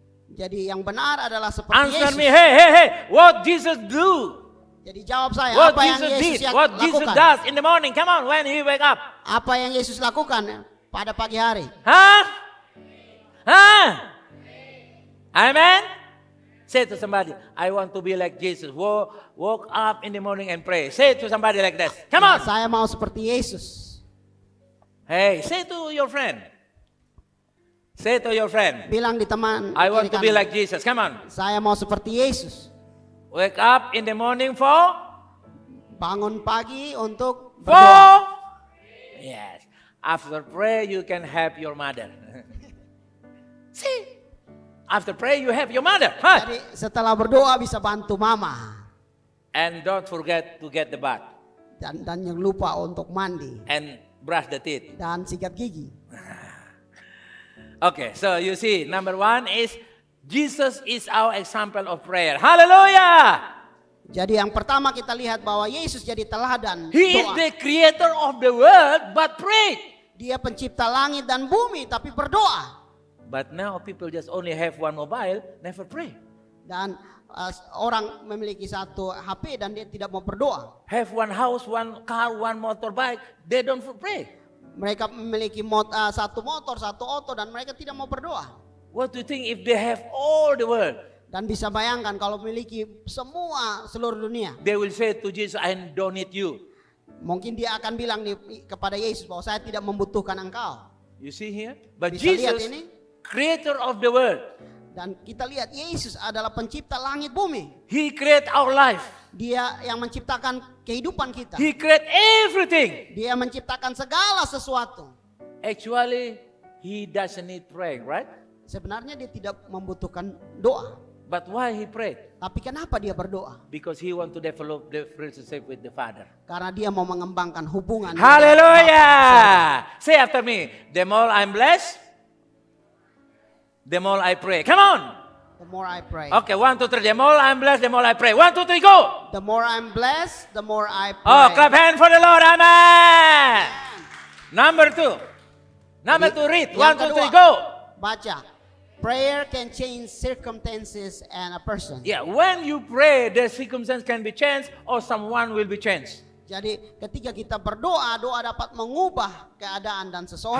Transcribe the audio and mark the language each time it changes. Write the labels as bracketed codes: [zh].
[id] Jadi yang benar adalah seperti [en] Answer [id] Yesus. [en] me, hey, what Jesus do? [id] Jadi jawab saya, [en] What [id] apa yang [en] Jesus [id] Yesus [en] did? What Jesus [id] lakukan? [en] does in the morning? Come on, when he wake up. [id] Apa yang Yesus lakukan pada pagi hari? Huh? Amen? [en] Say to somebody, I want to be like Jesus. Woke up in the morning and pray. Say to somebody like this. Come on. [id] Saya mau seperti Yesus. [en] Hey, say to your friend. Say to your friend, [id] Bilang di teman. [en] I want to [id] kiri [en] be [id] kanan, [en] like Jesus. Come on. [id] Saya mau seperti Yesus. [en] Wake up in the morning for? [id] Bangun pagi untuk [en] For? [id] berdoa. [en] Yes. After pray, you can help your mother. See? After pray, you help your mother. Huh? [id] Jadi setelah berdoa bisa bantu mama. [en] And don't forget to get the bath. [id] Dan jangan lupa untuk mandi. [en] And brush the teeth. [id] Dan sikat gigi. [en] Okay, so you see, number 1 is Jesus is our example of prayer. Hallelujah! [id] Jadi yang pertama kita lihat bahwa Yesus jadi teladan [en] He is [id] doa. [en] the creator of the world, but prayed. [id] Dia pencipta langit dan bumi tapi berdoa. [en] But now people just only have one mobile, never pray. [id] Dan orang memiliki satu HP dan dia tidak mau berdoa. [en] Have one house, one car, one motorbike, they don't pray. [id] Mereka memiliki satu motor, satu auto dan mereka tidak mau berdoa. [en] What do you think if they have all the world? [id] Dan bisa bayangkan kalau memiliki semua seluruh dunia. [en] They will say to Jesus, I don't need you. [id] Mungkin dia akan bilang kepada Yesus bahwa saya tidak membutuhkan engkau. [en] You see here? But [id] Bisa lihat [en] Jesus, [id] ini? [en] creator of the world, [id] Dan kita lihat Yesus adalah pencipta langit bumi. [en] He create our life. [id] Dia yang menciptakan kehidupan kita. [en] He create everything. [id] Dia menciptakan segala sesuatu. [en] Actually, He doesn't need praying, right? [id] Sebenarnya dia tidak membutuhkan doa. [en] But why He prayed? [id] Tapi kenapa dia berdoa? [en] Because He want to develop the relationship with the Father. [id] Karena dia mau mengembangkan hubungan. [en] Hallelujah! Say after me. The more I'm blessed, the more I pray. Come on! The more I pray. Okay, 1, 2, 3. The more I'm blessed, the more I pray. 1, 2, 3, go! The more I'm blessed, the more I pray. Oh, clap hand for the Lord. Amen. Number 2. Number 2, read. 1, 2, 3, go. [id] Baca. [en] Prayer can change circumstances and a person. Yeah, when you pray, the circumstance can be changed or someone will be changed. [id] Jadi ketika kita berdoa, doa dapat mengubah keadaan dan seseorang.